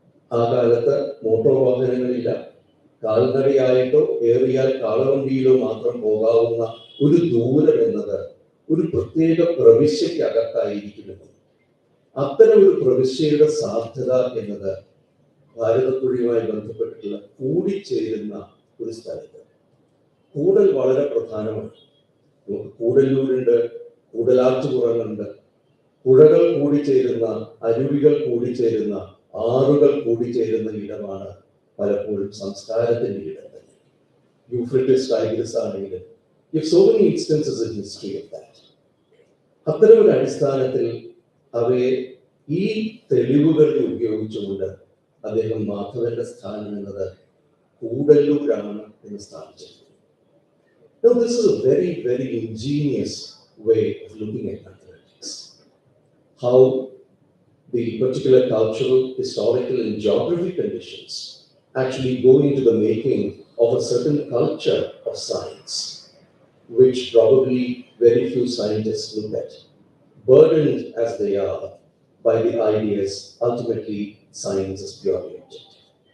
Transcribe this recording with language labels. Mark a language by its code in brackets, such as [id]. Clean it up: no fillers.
[ml] ആ കാലത്ത് മോട്ടോർ വാഹനങ്ങളില്ല, കാൽനടയായിട്ടോ ഏറിയാൽ കാളവണ്ടിയിലോ മാത്രം പോകാവുന്ന ഒരു ദൂരം എന്നത് ഒരു പ്രത്യേക പ്രവിശ്യക്കകത്തായിരിക്കുമെന്നും അത്തരം ഒരു പ്രവിശ്യയുടെ സാധ്യത എന്നത് ഭാരതപ്പുഴയുമായി ബന്ധപ്പെട്ടിട്ടുള്ള കൂടിച്ചേരുന്ന ഒരു സ്ഥലത്ത് കൂടൽ വളരെ പ്രധാനമാണ്. നമുക്ക് കൂടല്ലൂരുണ്ട്, കൂടലാറ്റുപുറങ്ങളുണ്ട്, പുഴകൾ കൂടിച്ചേരുന്ന, അരുവികൾ കൂടിച്ചേരുന്ന, ആറുകൾ കൂടിച്ചേരുന്ന ഇടമാണ് പലപ്പോഴും സംസ്കാരത്തിന്റെ ഇടം തന്നെ. [en] Euphrates Tigris ആണെങ്കിലും you have so many instances in history of that. [ml] അത്തരം ഒരു അടിസ്ഥാനത്തിൽ അവയെ ഈ തെളിവുകളിൽ ഉപയോഗിച്ചുകൊണ്ട് അദ്ദേഹം മാധവന്റെ സ്ഥാനം എന്നത് കൂടല്ലൂരാണ് എന്ന് സ്ഥാപിച്ചത്. [en] Now this is a very, very ingenious way of looking at mathematics. How the particular cultural, historical and geographic conditions actually go into the making of a certain culture of science, which probably very few scientists look at, burdened as they are by the ideas ultimately science is purely objective.